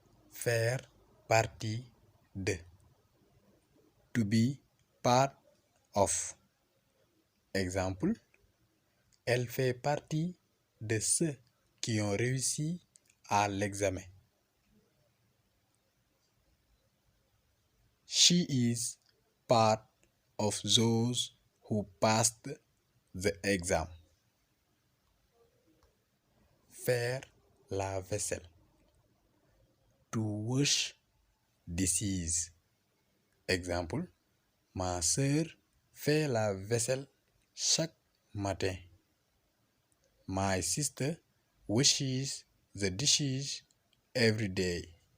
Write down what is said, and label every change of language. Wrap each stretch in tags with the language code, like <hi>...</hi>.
<fr>Faire partie de.</fr> <en>To be part of.</en> <fr>Exemple. Elle fait partie de ceux qui ont réussi à l'examen.</fr> <en>She is part of those who passed the exam.</en> <fr>Faire la vaisselle.</fr> <en>To wash dishes.</en> <fr>Exemple. Ma sœur fait la vaisselle chaque matin.</fr> <en>My sister washes the dishes every day.</en>